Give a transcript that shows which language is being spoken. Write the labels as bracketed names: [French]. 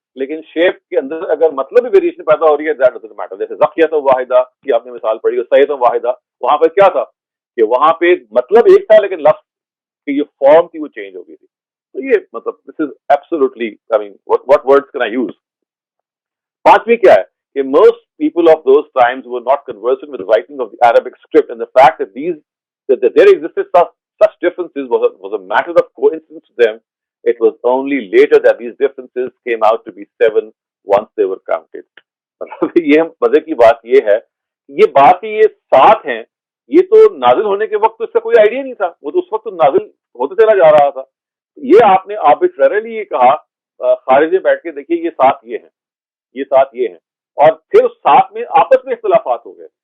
[Urdu] لیکن شیپ کے اندر اگر مطلب بھی ویریشن پیدا ہو رہی ہے [English] That doesn't matter. [Urdu] جیسے زکیت واحدہ کی آپ نے مثال پڑھی ہے, سید واحدہ, وہاں پہ کیا تھا کہ وہاں پہ مطلب ایک تھا لیکن لفظ کی جو فارم تھی وہ چینج ہو گئی تھی. تو یہ مطلب [English] This is absolutely I mean what words can I use. [Urdu] پانچویں کیا ہے کہ [English] most people of those times were not conversant with writing of the Arabic script, and the fact that there existed such differences was a matter of coincidence to them. It was only later that these differences came out to be 7 once they were counted. [Urdu] یہ مزے کی بات یہ ہے, یہ بات یہ 7 ہیں, یہ تو نازل ہونے کے وقت تو اس کا کوئی آئیڈیا نہیں تھا, وہ تو اس وقت تو نازل ہوتے چلا جا رہا تھا. یہ آپ نے آربیٹرریلی یہ کہا, خارج میں بیٹھ کے دیکھیے یہ 7 یہ ہیں, یہ 7 یہ ہیں, اور پھر اس 7 میں آپس میں اختلافات ہو گئے.